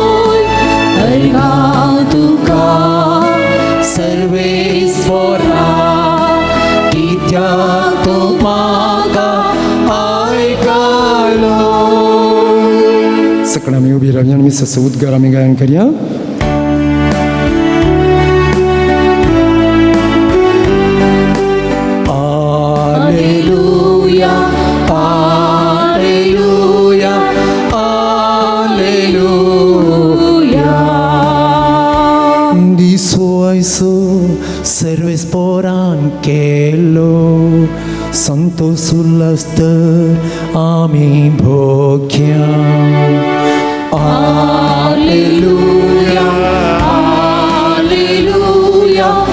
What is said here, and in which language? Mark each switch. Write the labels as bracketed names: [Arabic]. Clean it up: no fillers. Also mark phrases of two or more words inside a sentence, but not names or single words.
[Konkani] तुका सर्वेस्परा कित्याक तूं म्हाका आयकलो. सकाळ आमी उबी रावया आनी सस उद्गार आमी गायन करया. Alleluia, Alleluia, Alleluia. Diso aiso सर्वेस्परान केलो संतोष उल्हास आमी भोग्या. Alleluia, Alleluia,